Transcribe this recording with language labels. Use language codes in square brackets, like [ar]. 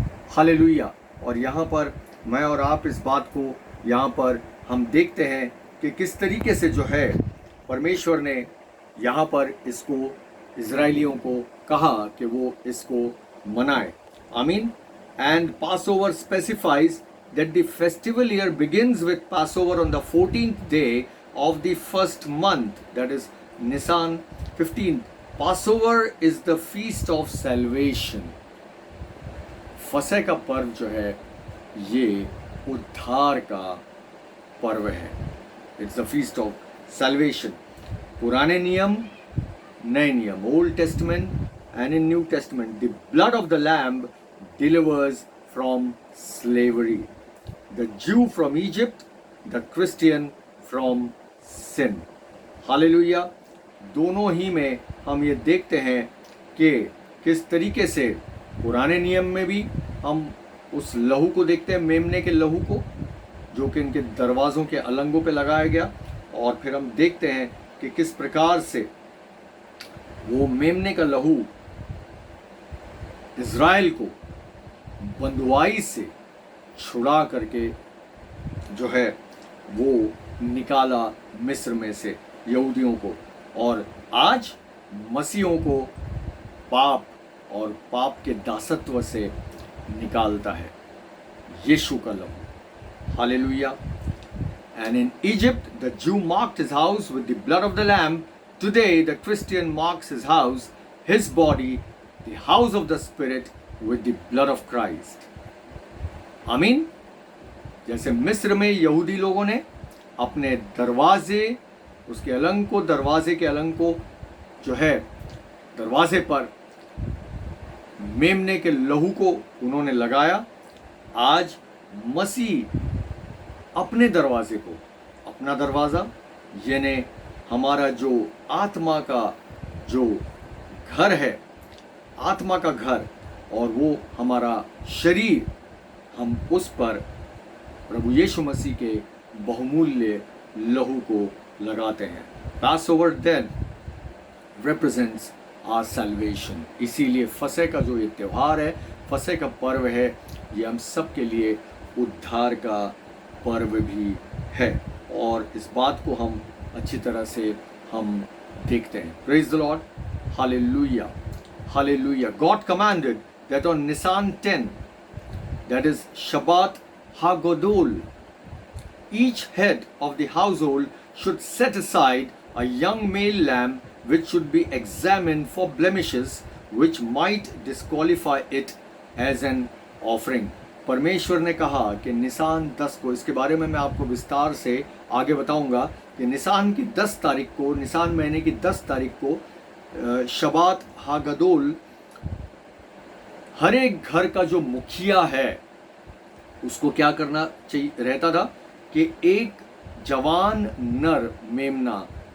[hi] Hallelujah. और यहाँ पर मैं और आप इस बात को यहाँ पर हम देखते हैं कि किस तरीके से जो है परमेश्वर ने यहाँ पर इसको इजराइलियों को कहा कि वो इसको मनाए। आमीन। [en] And Passover specifies that the festival year begins with Passover on the 14th day of the first month, that is Nisan 15th. Passover is the feast of salvation. [hi] फसह का पर्व जो है ये उद्धार का पर्व है। [en] It's the feast of salvation. [hi] पुराने नियम, नए नियम, [en] Old Testament and in New Testament, the blood of the Lamb delivers from slavery. The Jew from Egypt, the Christian from sin. Hallelujah. [hi] दोनों ही में हम ये देखते हैं कि किस तरीके से पुराने नियम में भी हम उस लहू को देखते हैं, मेमने के लहू को, जो कि इनके दरवाज़ों के अलंगों पे लगाया गया। और फिर हम देखते हैं कि किस प्रकार से वो मेमने का लहू इज़राइल को बंधुआई से छुड़ा करके जो है वो निकाला मिस्र में से यहूदियों को, और आज मसीहों को पाप और पाप के दासत्व से निकालता है यीशु का लहू। Hallelujah. [en] And in Egypt, the Jew marked his house with the blood of the Lamb. Today, the Christian marks his house, his body, the house of the Spirit, with the blood of Christ. [hi] आमीन। जैसे मिस्र में यहूदी लोगों ने अपने दरवाजे, उसके अलंग को, दरवाजे के अलंग को जो है दरवाजे पर मेमने के लहू को उन्होंने लगाया, आज मसीह अपने दरवाजे को, अपना दरवाज़ा यानी हमारा जो आत्मा का जो घर है, आत्मा का घर, और वो हमारा शरीर, हम उस पर प्रभु यीशु मसीह के बहुमूल्य लहू को लगाते हैं। [en] Passover then represents our salvation. [hi] इसीलिए फसह का जो ये त्यौहार है, फसह का पर्व है, ये हम सब के लिए उद्धार का पर्व भी है, और इस बात को हम अच्छी तरह से हम देखते हैं। [en] Praise the Lord. Hallelujah. Hallelujah. God commanded that on Nisan 10, that is Shabbat HaGodol, each head of the household should set aside a young male lamb which should be examined for blemishes which might disqualify it as an offering. [hi] परमेश्वर ने कहा कि Nissan 10 को, इसके बारे में मैं आपको विस्तार से आगे बताऊंगा कि निसान की 10 तारीख को, निसान महीने की 10 तारीख को शबात हागदोल, हर एक घर का जो मुखिया है उसको क्या करना चाहिए रहता था कि एक जवान नर मेमना